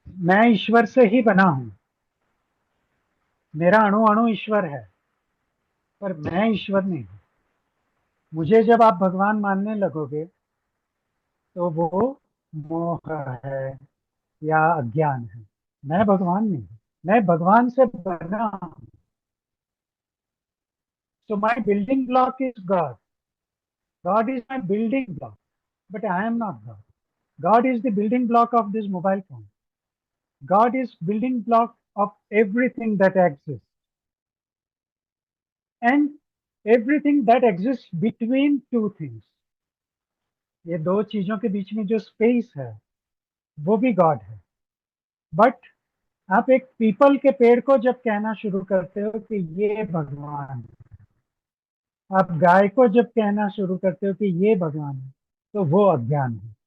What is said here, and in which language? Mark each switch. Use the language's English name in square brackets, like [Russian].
[Hindi] मैं ईश्वर से ही बना हूं, मेरा अणु अणु ईश्वर है, पर मैं ईश्वर नहीं हूं। मुझे जब आप भगवान मानने लगोगे, तो वो मोह है या अज्ञान है। मैं भगवान नहीं हूं, मैं भगवान से बना हूं। [English] So my building block is God. God is my building block, but I am not God. God is the building block of this mobile phone. God is building block of everything that exists, and everything that exists between two things. [Hindi] ये दो चीजों के बीच में जो space है, वो भी God है। बट आप एक पीपल के पेड़ को जब कहना शुरू करते हो कि ये भगवान है, आप गाय को जब कहना शुरू करते हो कि ये भगवान है, तो वो अज्ञान है।